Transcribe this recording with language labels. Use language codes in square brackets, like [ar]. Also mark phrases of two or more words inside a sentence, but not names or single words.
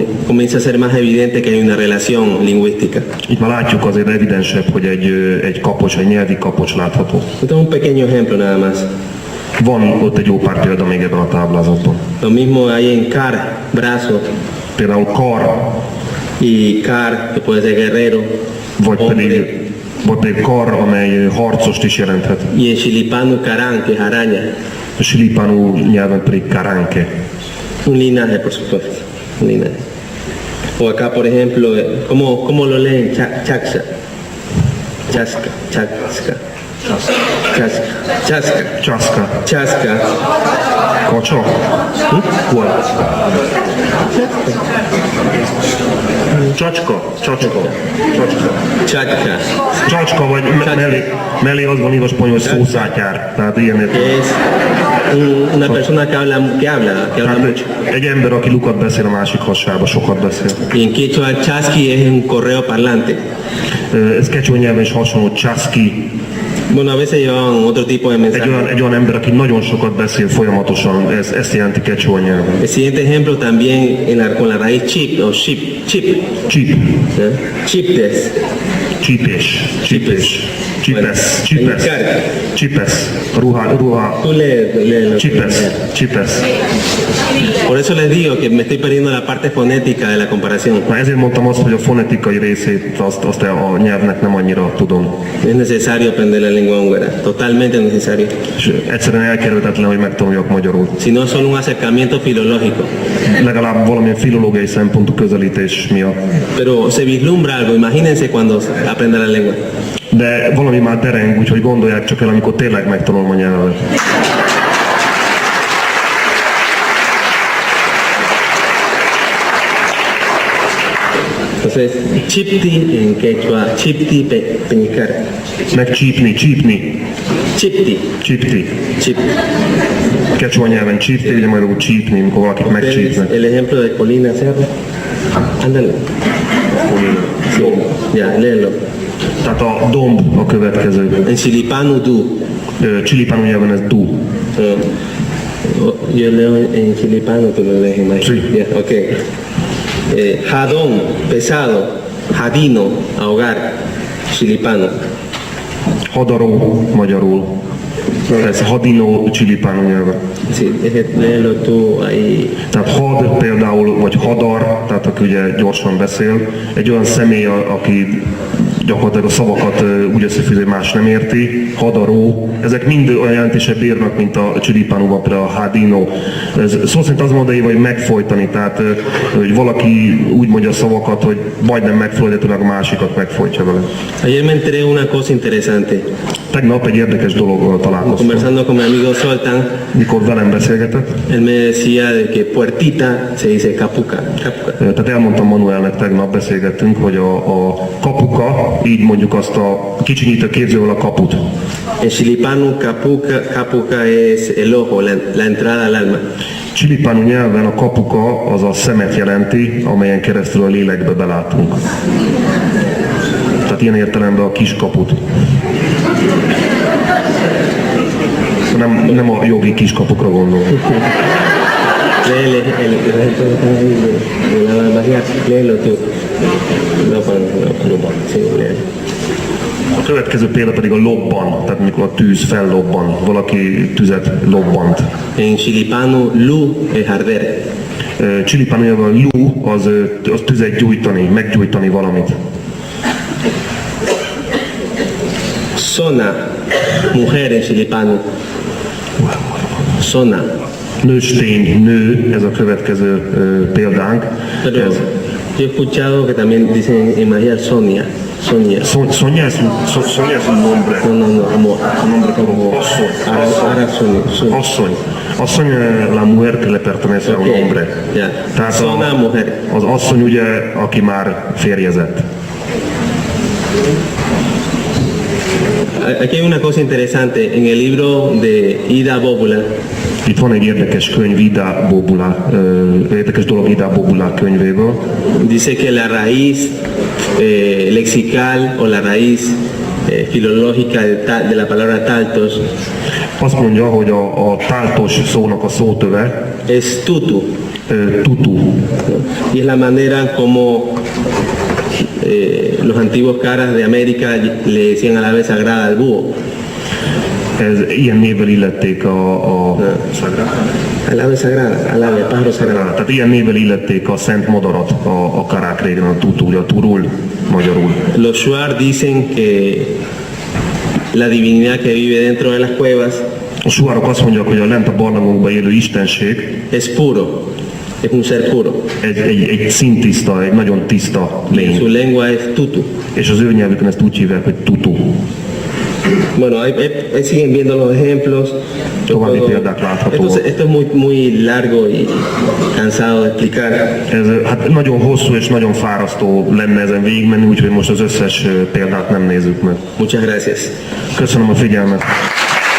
[es] comienza a ser más evidente que hay una relación lingüística. [hu] Itt már látjuk azért evidensebb, hogy egy kapocs, egy nyelvi kapocs látható. [es] Esto es un pequeño ejemplo nada más. [hu] Van ott egy jó pár példa még ebben a táblázatban. [es] Lo mismo hay en cara, brazo. [hu] például kar, [es] y car, que puede ser guerrero, [hu] vagy pedig kar, amely harcost is jelenthet. [es] y en chilipano carán, que es araña, [hu] A silipánú nyelven pedig karánke. [es] un linaje, por supuesto, un linaje. O acá, por ejemplo, ¿cómo lo leen? Chaxa, chasca, chasca, chasca, chasca, [hu] Csaszka. [es] chasca, [hu] Kacsa? Hol? Csacska. Csacska. Csacska. [es] chasca, [hu] Csacska vagy mellé az van írva spanyol szószátyár. Tehát ilyen [es] que es una persona que habla mucho. [hu] Tehát egy ember, aki lukat beszél, a másik hassába sokat beszél. [es] Y en quechua el chasqui es un correo parlante. [hu] Ez kecsó nyelven is hasonló, csaszki. [es] Bueno, a veces llevaban otro tipo de mensaje. [hu] Egy olyan ember, aki nagyon sokat beszél folyamatosan, ezt jelenti kecsó nyelven. [es] El siguiente ejemplo también con la raíz chip o chip. [hu] Csip. [es] ¿eh? Chiptes. [hu] Csípés. Csípés. Csipesz. Csipesz. Csipesz. Ruha. [es] Tú léelo. [hu] Csipesz. Csipesz. [es] Por eso les digo que me estoy perdiendo la parte fonética de la comparación. [hu] Na ezért mondtam azt, hogy a fonetikai részét azt a nyelvnek nem annyira tudom. [es] Es necesario aprender la lengua húngara, totalmente necesario. [hu] És egyszerűen elkerülhetetlen, hogy megtanuljak magyarul. [es] Si no, solo un acercamiento filológico. [hu] Legalább valamilyen filológiai szempontú közelítés miatt. [es] Pero se vislumbra algo, imagínense cuando aprenda la lengua. [hu] De valami már dereng, úgyhogy gondolják csak el, amikor tényleg megtanulom a nyelvet. [es] Entonces, chipti en quechua, chipti peñicar. [hu] Megcsípni, csípni, [es] Chipti, [hu] csípti. [es] chipti. [hu] Kecsó nyelven csípni, ugye magyarul csípni, amikor valakit megcsípnek. [es] El ejemplo de Colina Cerro. Ándale. Sí, ya, léelo. [hu] Tehát a domb a következő. [es] En chilipano du. [hu] Csilipánú nyelven ez du. [es] Yo leo en chilipano, tú lo lees en maya. Sí. Ya, ok. Jadón, pesado. Jadino, ahogar. Chilipano. [hu] Hadaró magyarul. Ez hadinó csilipánú nyelven. [es] Sí, léelo tú ahí. [hu] Tehát had például, vagy hadar, tehát aki ugye gyorsan beszél, egy olyan személy, aki gyakorlatilag a szavakat úgy összefűzi, hogy más nem érti, hadaró, ezek mind olyan jelentésebb bírnak, mint a csilipánúban, például a hadino. Ez szó szerint az mondani, hogy megfojtani, tehát hogy valaki úgy mondja a szavakat, hogy majdnem megfordítólag a másikat megfojtja vele. [es] Ayer me enteré de una cosa interesante. [hu] Tegnap egy érdekes dologról találkoztam. [es] Conversando con mi amigo Soltan, [hu] Mikor velem beszélgetett, [es] él me decía de que puertita se dice capuca. Capuca. [hu] tehát elmondtam Manuelnek, tegnap beszélgettünk, hogy a kapuka, így mondjuk azt a kicsinyítő képzővel a kaput. [es] En chilipano, capuca es el ojo, la entrada al alma. [hu] Csilipánú nyelven a kapuka az a szemet jelenti, amelyen keresztül a lélekbe belátunk. Tehát ilyen értelemben a kis kaput. Nem a jogi kiskapukra gondolom. [es] Léelo tú. Sí, léelo. [hu] A következő példa pedig a lobban, tehát mikor a tűz fellobban, valaki tüzet lobbant. [es] En chilipano, lu es arder. [hu] Csilipánú nyelven a lú az tüzet gyújtani, meggyújtani valamit. [es] Zona, mujer en chilipano. Zona. [hu] Nőstény, nő, ez a következő példánk. [es] Pero yo he escuchado que también dicen en María Sonia. Sonia. Sonia es un nombre. No, amor. Nombre como Ahora Sonia. [hu] asszony. [es] Asszony la mujer que le pertenece a un hombre. Ya. [hu] Tehát [es] Zona, mujer. [hu] az asszony ugye, aki már férjezett. [es] Aquí hay una cosa interesante. En el libro de Ida Bóbula, [hu] Itt van egy érdekes könyv, érdekes dolog Ida Bóbula könyvéből. [es] dice que la raíz lexical o la raíz filológica de la palabra taltos [hu] Azt mondja, hogy a táltos szónak a szótöve [es] es tutu. tutu. Y es la manera como los antiguos caras de América le decían a la vez sagrada al búho. [hu] Ilyen névvel illették a [es] Al ave sagrada, al ave, pájaro sagrado. [hu] tehát ilyen névvel illették a szent madarat, a karák régen, a tutúja, turul, magyarul. [es] Los shuar dicen que la divinidad que vive dentro de las cuevas [hu] A suárok azt mondják, hogy a lent a barlangokban élő istenség [es] es puro, es un ser puro. [hu] egy szintiszta, egy nagyon tiszta [es] Su [hu] lény. [es] lengua es tutu. [hu] És az ő nyelvükön ezt úgy hívják, hogy tutu. [es] Bueno, ahí siguen viendo los ejemplos. Yo [hu] További [es] puedo- [hu] példák láthatóak. [es] esto es muy largo y cansado de explicar. [hu] Ez hát nagyon hosszú és nagyon fárasztó lenne ezen végigmenni, úgyhogy most az összes példát nem nézzük meg. [es] Muchas gracias. [hu] Köszönöm a figyelmet!